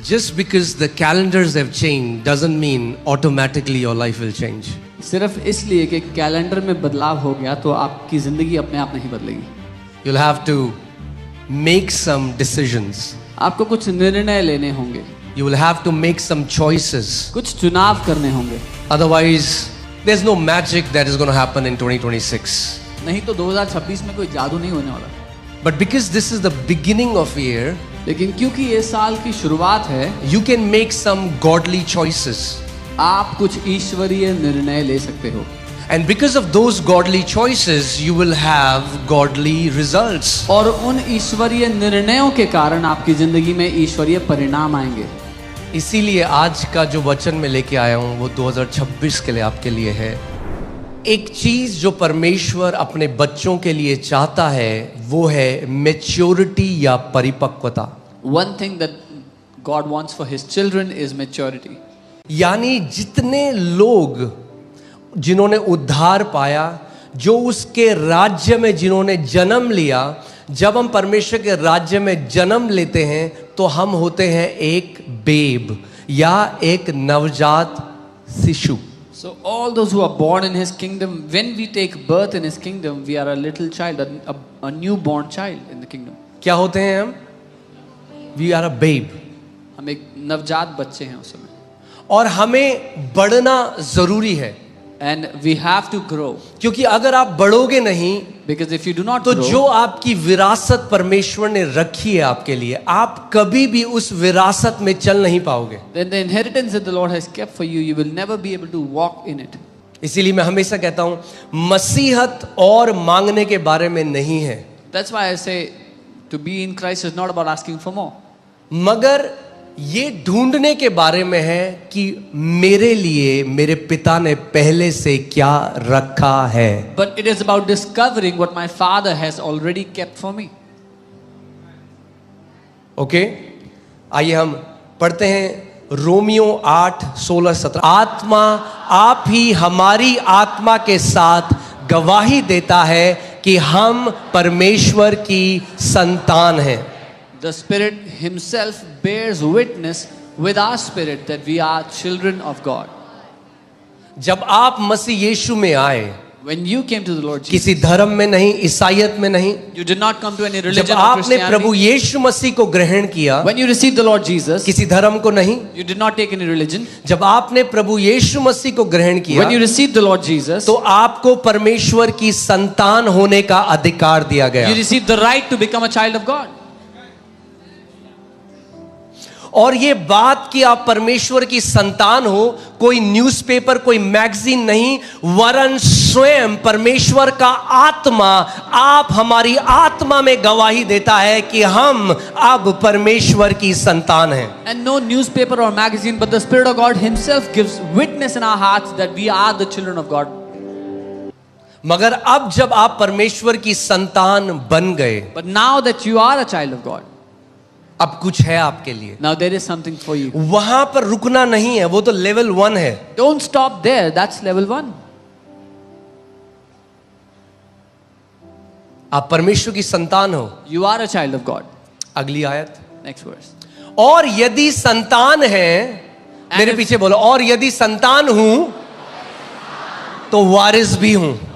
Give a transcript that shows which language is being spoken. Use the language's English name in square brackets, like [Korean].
[English] Just because the calendars have changed doesn't mean automatically your life will change. [Hindi] सिर्फ इसलिए कि calendar में बदलाव हो गया तो आपकी जिंदगी अपने आप नहीं बदलेगी. [English] You'll have to make some decisions. [Hindi] आपको कुछ निर्णय लेने होंगे. [English] You will have to make some choices. [Hindi] कुछ चुनाव करने होंगे. [English] Otherwise, there's no magic that is going to happen in 2026. [Hindi] नहीं तो 2026 में कोई जादू नहीं होने वाला. [English] But because this is the beginning of year, [Hindi] लेकिन क्योंकि ये साल की शुरुआत है, [English] you can make some godly choices. [Hindi] आप कुछ ईश्वरीय निर्णय ले सकते हो. [English] And because of those godly choices, you will have godly results. [Hindi] और उन ईश्वरीय निर्णयों के कारण आपकी जिंदगी में ईश्वरीय परिणाम आएंगे. इसीलिए आज का जो वचन मैं लेके आया हूँ वो 2026 के लिए आपके लिए है. एक चीज जो परमेश्वर अपने बच्चों के लिए चाहता है वो है मैच्योरिटी या परिपक्वता. [English] One thing that God wants for His children is maturity. [Hindi] यानी जितने लोग जिन्होंने उद्धार पाया, जो उसके राज्य में जिन्होंने जन्म लिया, जब हम परमेश्वर के राज्य में जन्म लेते हैं तो हम होते हैं एक बेब या एक नवजात शिशु. [English] So all those who are born in His kingdom, when we take birth in His kingdom, we are a little child, a newborn child in the kingdom. [Hindi] क्या होते हैं हम? [English] We are a babe. [Hindi] हम एक नवजात बच्चे हैं उस समय. और हमें बढ़ना जरूरी है. [English] And we have to grow. [Hindi] क्योंकि अगर आप बढ़ोगे नहीं, [English] Because if you do not [Hindi] तो [English] grow, [Hindi] जो आपकी विरासत परमेश्वर ने रखी है आपके लिए, आप कभी भी उस विरासत में चल नहीं पाओगे. [English] then the inheritance that the Lord has kept for you, you will never be able to walk in it. [Hindi] इसीलिए मैं हमेशा कहता हूं मसीहत और मांगने के बारे में नहीं है, [English] That's why I say to be in Christ is not about asking for more. [Hindi] मगर ये ढूंढने के बारे में है कि मेरे लिए मेरे पिता ने पहले से क्या रखा है. [English] But it is about discovering what my Father has already kept for me. [Hindi] Okay, आइए हम पढ़ते हैं रोमियो 8:16-17. आत्मा आप ही हमारी आत्मा के साथ गवाही देता है कि हम परमेश्वर की संतान हैं. [English] The Spirit Himself bears witness with our spirit that we are children of God. [Hindi] जब आप मसीह यीशु में आए, [English] When you came to the Lord Jesus, [Hindi] किसी धर्म में नहीं, ईसाईयत में नहीं, [English] you did not come to any religion [Hindi] जब [English] or [Hindi] आपने प्रभु [English] Christianity. [Hindi] यीशु मसीह को ग्रहण किया, [English] When you received the Lord Jesus, [Hindi] किसी धर्म को नहीं, [English] you did not take any religion. [Hindi] जब आपने प्रभु यीशु मसीह को ग्रहण किया, [English] When you received the Lord Jesus, [Hindi] तो आपको परमेश्वर की संतान होने का अधिकार दिया गया. [English] you received the right to become a child of God. [Hindi] और ये बात कि आप परमेश्वर की संतान हो, कोई न्यूज़पेपर, कोई मैगजीन नहीं, वरन स्वयं परमेश्वर का आत्मा आप हमारी आत्मा में गवाही देता है कि हम अब परमेश्वर की संतान हैं. [English] And no newspaper or magazine, but the Spirit of God Himself gives witness in our hearts that we are the children of God. [Hindi] मगर अब जब आप परमेश्वर की संतान बन गए, [English] But now that you are a child of God, [Hindi] अब कुछ है आपके लिए. [English] now there is something for you. [Hindi] वहां पर रुकना नहीं है, वो तो लेवल 1 है. [English] Don't stop there. That's level 1. [Hindi] आप परमेश्वर की संतान हो. [English] You are a child of God. [Hindi] अगली आयत. [English] Next verse. [Hindi] और यदि संतान है, मेरे पीछे बोलो, और यदि संतान हूं तो वारिस भी हूं.